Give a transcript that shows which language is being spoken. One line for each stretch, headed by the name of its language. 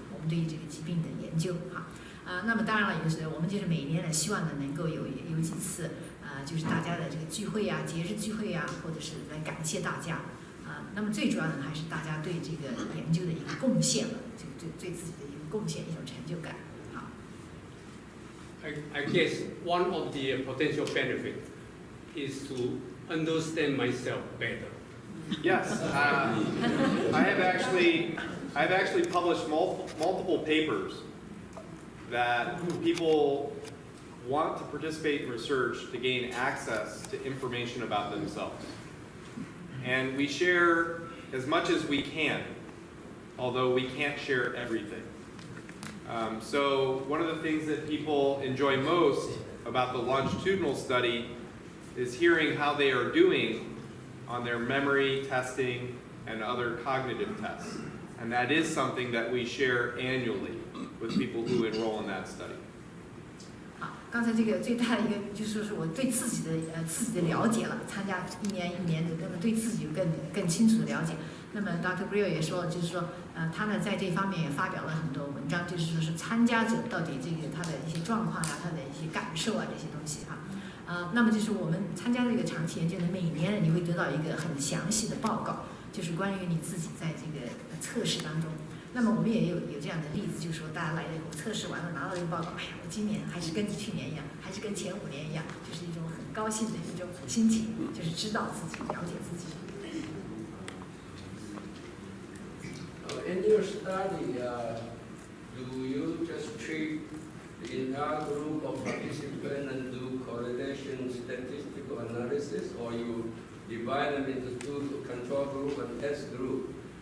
Chinese: 我们对于这个疾病的研究哈。那么当然了，就是我们就是每年呢，希望呢能够有几次就是大家的这个聚会呀、节日聚会呀，或者是来感谢大家那么最主要的还是大家对这个研究的一个贡献了，就对自己的一个贡献，一种成就感。好。
English: I guess one of the potential benefits is to understand myself better. Yes, I have actually published multiple papers that people want to participate in research to gain access to information about themselves. And we share as much as we can, although we can't share everything. So one of the things that people enjoy most about the longitudinal study is hearing how they are doing on their memory testing and other cognitive tests. And that is something that we share annually with people who enroll in that study.
Chinese: 刚才这个最大的一个就是说是我对自己的了解了，参加一年的，那么对自己有更清楚的了解。那么 Dr. Greer 也说，就是说，他呢在这方面也发表了很多文章，就是说是参加者到底这个他的一些状况啊，他的一些感受啊这些东西哈。那么就是我们参加这个长期研究呢，每年呢你会得到一个很详细的报告，就是关于你自己在这个测试当中。那么我们也有这样的例子，就是说大家来了以后测试完了拿到这个报告，哎呀，我今年还是跟去年一样，还是跟前5年一样，就是一种很高兴的一种心情，就是知道自己，了解自己。
English: In your study, do you just treat the entire group of participants and do correlation statistical analysis, or you divide them into 2 control group and test group?